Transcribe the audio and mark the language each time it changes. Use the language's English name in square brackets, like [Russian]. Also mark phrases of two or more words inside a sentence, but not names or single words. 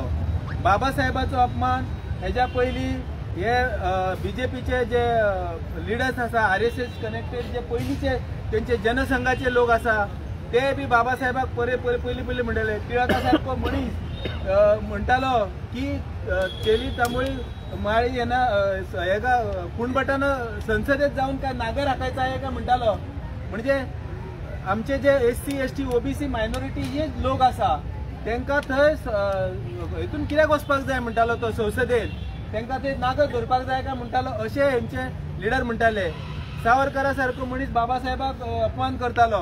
[Konkani] बाबासाहेबाचो अपमान हेज्या पयलीं हे बीजेपीचे जे लिडर्स आसा RSS कनेक्टेड जे पयलींचे तेंचे जनसंघाचे लोक आसा ते बी बाबासाहेबाक पयलीं म्हणटाले. टिळका सारको मनीस म्हणटालो की चेली तांबळी माळी येना हेका [Marathi] कुणबटानं संसदेत जाऊन काय नागर हाकायचा आहे का [Konkani] म्हणटालो. म्हणजे आमचे जे SC ST OBC मायनॉरिटी जे लोक आसा तांकां थंय हितून कित्याक वचपाक जाय म्हणटालो तो संसदेत, तांकां ते नागर धरपाक जाय काय म्हणटालो अशें हेंचे लिडर म्हणटाले. सावरकरा सारको मनीस बाबासाहेबाक अपमान करतालो.